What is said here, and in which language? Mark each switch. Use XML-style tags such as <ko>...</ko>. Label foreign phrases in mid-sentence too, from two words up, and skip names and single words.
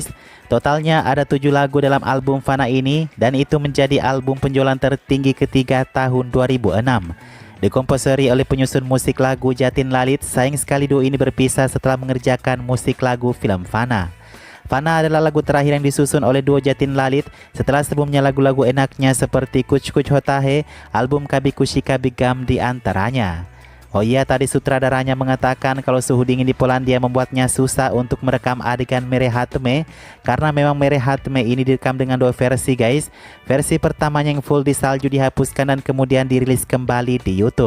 <id>Totalnya ada 7 lagu dalam album Fana ini, dan itu menjadi album penjualan tertinggi ketiga tahun 2006. Dikomposeri oleh penyusun musik lagu Jatin Lalit. Sayang sekali duo ini berpisah setelah mengerjakan musik lagu film Fana. Fana adalah lagu terakhir yang disusun oleh duo Jatin Lalit setelah sebelumnya lagu-lagu enaknya seperti Kuch Kuch Hota Hai, album Kabhi Khushi Kabhie Gham di antaranya. Oh iya, tadi sutradaranya mengatakan kalau suhu dingin di Polandia membuatnya susah untuk merekam adegan Mere Hatme karena memang Mere Hatme ini direkam dengan 2 versi guys. Versi pertamanya yang full di salju dihapuskan dan kemudian dirilis kembali di YouTube.</id>